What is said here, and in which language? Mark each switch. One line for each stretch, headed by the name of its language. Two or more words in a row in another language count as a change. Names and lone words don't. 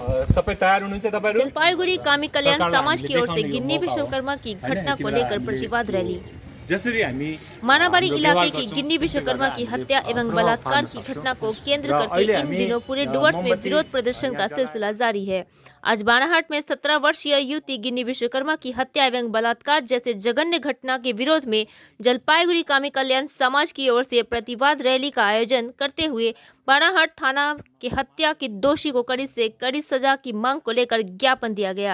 Nepali: सबै तयार हुनुहुन्छ तपाईहरु?
Hindi: जलपाईगुड़ी कामी कल्याण समाज की ओर से गिन्नी विश्वकर्मा की घटना को लेकर प्रतिवाद रैली।
Nepali: जसरी हामी
Hindi: मानाबारी इलाके की गिन्नी विश्वकर्मा की हत्या एवं बलात्कार की घटना को केंद्र करके इन दिनों पूरे डुवर्स में विरोध प्रदर्शन का सिलसिला जारी है। आज बानाहाट में 17 वर्षीय युवती गिन्नी विश्वकर्मा की हत्या एवं बलात्कार जैसे जघन्य घटना के विरोध में जलपाईगुड़ी कामी कल्याण समाज की ओर से प्रतिवाद रैली का आयोजन करते हुए बानाहाट थाना के हत्या के दोषी को कड़ी से कड़ी सजा की मांग को लेकर ज्ञापन दिया गया।